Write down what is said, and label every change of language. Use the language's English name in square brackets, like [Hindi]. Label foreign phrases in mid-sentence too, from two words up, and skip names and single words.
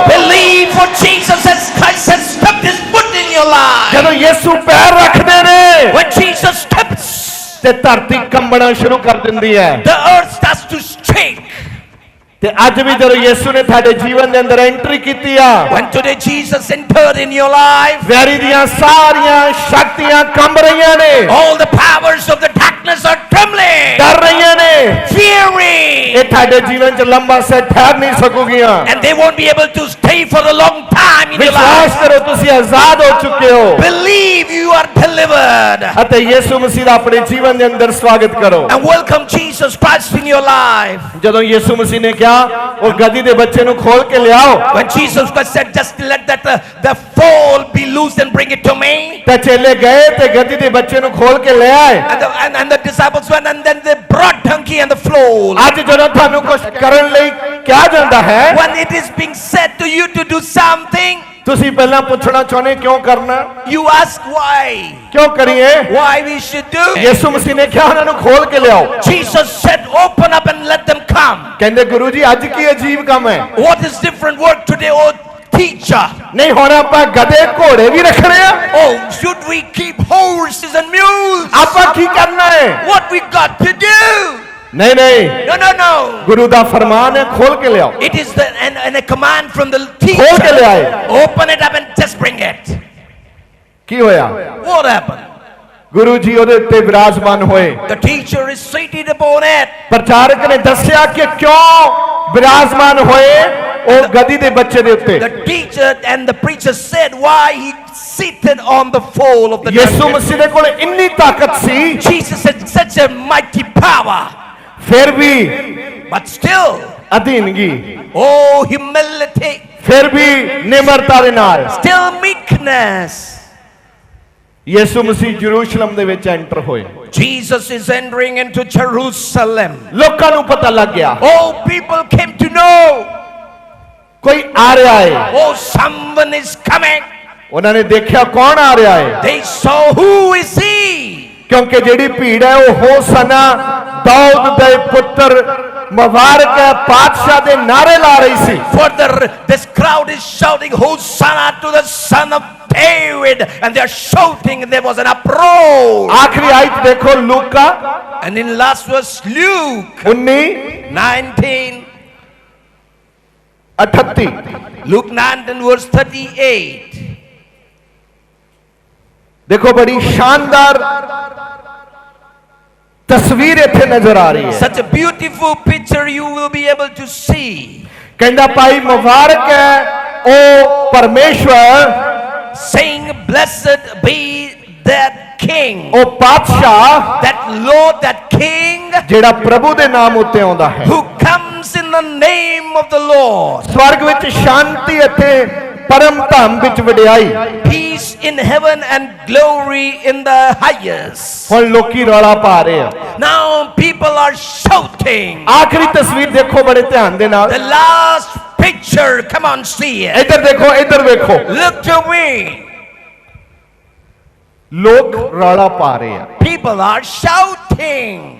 [English] Believe what Jesus has, Christ has stepped his foot in your life. [Punjabi] ਜਦੋਂ ਯਿਸੂ ਪੈਰ ਰੱਖਦੇ ਨੇ [English] When Jesus steps, [Punjabi] ਤੇ ਧਰਤੀ ਕੰਬਣਾ ਸ਼ੁਰੂ ਕਰ ਦਿੰਦੀ ਹੈ। [English] the earth starts to shake. [Punjabi] ਤੇ ਅੱਜ ਵੀ ਜਦੋਂ ਯਿਸੂ ਨੇ ਤੁਹਾਡੇ ਜੀਵਨ ਦੇ ਅੰਦਰ ਐਂਟਰੀ ਕੀਤੀ ਆ, [English] When today Jesus entered in your life, [Punjabi] ਵੈਰੀ ਦੀਆਂ ਸਾਰੀਆਂ ਸ਼ਕਤੀਆਂ ਕੰਬ ਰਹੀਆਂ ਨੇ, [English] all the powers of the darkness are trembling, [Punjabi] ਡਰ ਰਹੀਆਂ ਨੇ। [English] fearing, [Punjabi] ਇਹ ਤੁਹਾਡੇ ਜੀਵਨ 'ਚ ਲੰਬਾ ਸੇ ਠਹਿਰ ਨਹੀਂ ਸਕੂਗੀਆਂ। [English] and they won't be able to stay for a long time in your [Punjabi] ਵਿਸ਼ਵਾਸ [English] life. [Punjabi] ਕਰੋ, ਤੁਸੀਂ ਆਜ਼ਾਦ ਹੋ ਚੁੱਕੇ ਹੋ [English] Believe you are delivered [Punjabi] ਅਤੇ ਯਿਸੂ ਮਸੀਹ ਦਾ ਆਪਣੇ ਜੀਵਨ ਦੇ ਅੰਦਰ ਸਵਾਗਤ ਕਰੋ। [English] and welcome Jesus Christ in your life. [Punjabi] ਜਦੋਂ ਯਿਸੂ ਮਸੀਹ ਨੇ ਕਿਹਾ ਉਹ ਗਧੀ ਦੇ ਬੱਚੇ ਨੂੰ ਖੋਲ ਕੇ ਲਿਆਓ, [English] When Jesus Christ said, just let that the foal be loosed and bring it to me, [Punjabi] ਤਾਂ ਚੇਲੇ ਗਏ ਤੇ ਗਧੀ ਦੇ ਬੱਚੇ ਨੂੰ ਖੋਲ ਕੇ ਲੈ ਆਏ। [English] and the disciples went and then they brought donkey and the foal. [Punjabi] ਅੱਜ ਜਦੋਂ ਤੁਹਾਨੂੰ ਕੁਝ ਕਰਨ ਲਈ ਕਿਹਾ ਜਾਂਦਾ ਹੈ, [English] When it is being said to you to do something, [Punjabi] ਤੁਸੀਂ ਪਹਿਲਾਂ ਪੁੱਛਣਾ ਚਾਹੁੰਦੇ ਕਿਉਂ ਕਰਨਾ, [English] you ask why. [Punjabi] ਕਿਉਂ ਕਰੀਏ? [English] Why we should do it. [Punjabi] ਯਿਸੂ ਮਸੀਹ ਨੇ ਕਿਹਾ ਉਹਨਾਂ ਨੂੰ ਖੋਲ ਕੇ ਲਿਆਓ। [English] Jesus said, open up and let them come. [Punjabi] ਕਹਿੰਦੇ ਗੁਰੂ ਜੀ ਅੱਜ ਕੀ ਅਜੀਬ ਕੰਮ ਹੈ। [English] What is different work today, oh teacher? [Punjabi] ਨਹੀਂ ਹੁਣ ਆਪਾਂ ਗਧੇ ਘੋੜੇ ਵੀ ਰੱਖਣੇ ਆ, [English] Oh, should we keep horses and mules? [Punjabi] ਆਪਾਂ ਕੀ ਕਰਨਾ ਹੈ? [English] What we got to do? [Punjabi] ਨਹੀਂ ਨਹੀਂ, [English] No. [Punjabi] ਗੁਰੂ ਦਾ ਫਰਮਾਨ ਹੈ ਖੋਲ ਕੇ ਲਿਆਓ। [English] It is and a command from the [Punjabi] ਖੋਲ ਕੇ [English] teacher. [Punjabi] ਲਿਆਏ। [English] Open it up and just bring it. [Punjabi] ਕੀ ਹੋਇਆ? [English] What happened? [Punjabi] ਗੁਰੂ ਜੀ ਉਹਦੇ ਉੱਤੇ ਵਿਰਾਜਮਾਨ ਹੋਏ। [English] The teacher is seated upon it. [Punjabi] ਪ੍ਰਚਾਰਕ ਨੇ ਦੱਸਿਆ ਕਿ ਕਿਉਂ ਵਿਰਾਜਮਾਨ ਹੋਏ ਉਹ ਗਧੀ ਦੇ ਬੱਚੇ ਦੇ ਉੱਤੇ। [English] The teacher and the preacher said why he seated on the foal of the [Punjabi] ਯਿਸੂ [English] donkey. [Punjabi] ਮਸੀਹ ਦੇ ਕੋਲ ਇੰਨੀ ਤਾਕਤ ਸੀ, [English] Jesus had such a mighty power, [Punjabi] ਫਿਰ ਵੀ [English] but still, [Punjabi] ਅਧੀਨਗੀ, [English] oh humility, [Punjabi] ਫਿਰ ਵੀ ਨਿਮਰਤਾ ਦੇ ਨਾਲ [English] still meekness. [Punjabi] ਯਿਸੂ ਮਸੀਹ ਯਰੂਸ਼ਲਮ ਦੇ ਵਿੱਚ ਐਂਟਰ ਹੋਏ। [English] Jesus is entering into Jerusalem. [Punjabi] ਲੋਕਾਂ ਨੂੰ ਪਤਾ ਲੱਗ ਗਿਆ [English] All people came to know, [Punjabi] ਕੋਈ ਆ ਰਿਹਾ ਹੈ। [English] oh someone is coming. [Punjabi] ਉਹਨਾਂ ਨੇ ਦੇਖਿਆ ਕੌਣ ਆ ਰਿਹਾ ਹੈ, [English] They saw who is he. [Punjabi] ਕਿਉਂਕਿ ਜਿਹੜੀ ਭੀੜ ਹੈ ਉਹ ਹੋਸਨਾ ਦਾਊਦ ਦੇ ਪੁੱਤਰ ਮੁਬਾਰਕ ਹੈ ਬਾਦਸ਼ਾਹ ਦੇ ਨਾਰੇ ਲਾ ਰਹੀ ਸੀ। [English] Further, this crowd is shouting, Hosanna to the Son of David, and they are shouting, and there was an uproar. [Punjabi] ਆਖਰੀ ਆਇਤ ਦੇਖੋ ਲੂਕਾ [English] And in last verse, Luke 19, 19:38 Luke 19 verse 38. [Punjabi] ਦੇਖੋ ਬੜੀ ਸ਼ਾਨਦਾਰ ਤਸਵੀਰ ਇੱਥੇ ਨਜ਼ਰ ਆ ਰਹੀ ਹੈ। [English] Such a beautiful picture you will be able to see. [Punjabi] ਕਹਿੰਦਾ ਭਾਈ ਮੁਬਾਰਕ ਹੈ ਓ ਪਰਮੇਸ਼ਵਰ, [English] Saying, blessed be that king, [Punjabi] ਓ ਬਾਦਸ਼ਾਹ [English] that Lord, that king, [Punjabi] ਜਿਹੜਾ ਪ੍ਰਭੂ ਦੇ ਨਾਮ ਉੱਤੇ ਆਉਂਦਾ ਹੈ। [English] who comes in the name of the Lord. [Punjabi] ਸਵਰਗ ਵਿੱਚ ਸ਼ਾਂਤੀ ਅਤੇ ਪਰਮ ਧਾਮ ਵਿੱਚ ਵਡਿਆਈ। [English] Peace in heaven and glory in the highest. [Punjabi] ਹੁਣ ਲੋਕੀ ਰੌਲਾ ਪਾ ਰਹੇ ਹਨ। [English] Now people are shouting. [Punjabi] ਆਖਰੀ ਤਸਵੀਰ ਦੇਖੋ ਬੜੇ ਧਿਆਨ ਦੇ ਨਾਲ। [English] The last picture, come on, see it. [Punjabi] ਇੱਧਰ ਦੇਖੋ, ਇੱਧਰ ਦੇਖੋ, [English] Look to me. [Punjabi] ਲੋਗ ਰੌਲਾ ਪਾ ਰਹੇ ਹਨ। [English] People are shouting.